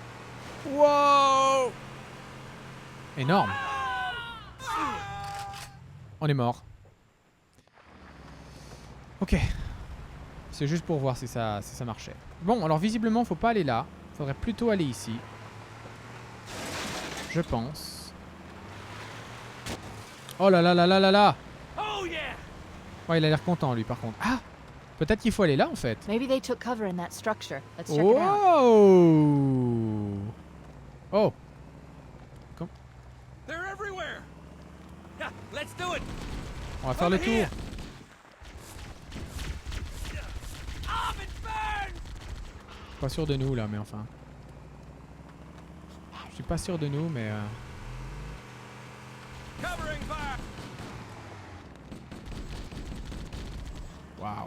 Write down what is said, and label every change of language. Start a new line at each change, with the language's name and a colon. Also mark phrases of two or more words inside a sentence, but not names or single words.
French: Wow. Énorme. On est mort. Ok. C'est juste pour voir si ça marchait. Bon, alors visiblement, faut pas aller là. Faudrait plutôt aller ici. Je pense. Oh là là là là là là. Ouais, il a l'air content lui par contre. Ah. Peut-être qu'il faut aller là en fait.
English: Maybe they took cover in that structure. Let's check it out. Oh. They're everywhere. Yeah, let's do it.
French: On va faire le tour. Pas sûr de nous là, mais enfin. Je suis pas sûr de nous, mais. Waouh.